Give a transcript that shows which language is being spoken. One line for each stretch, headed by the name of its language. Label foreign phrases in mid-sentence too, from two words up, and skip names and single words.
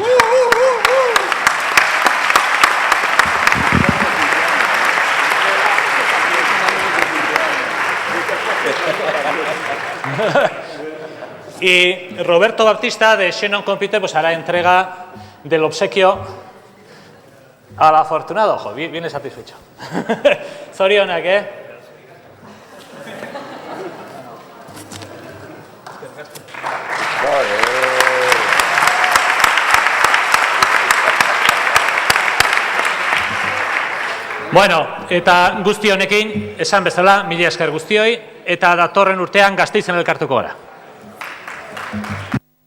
Spanish: Y Roberto Baptista de Xenon Computer pues hará entrega del obsequio al afortunado. Ojo, viene satisfecho.
Basque: Zorionak, Bueno, eta guzti honekin, esan bezala, mila esker guztioi, eta datorren urtean Gasteizen elkartuko gara.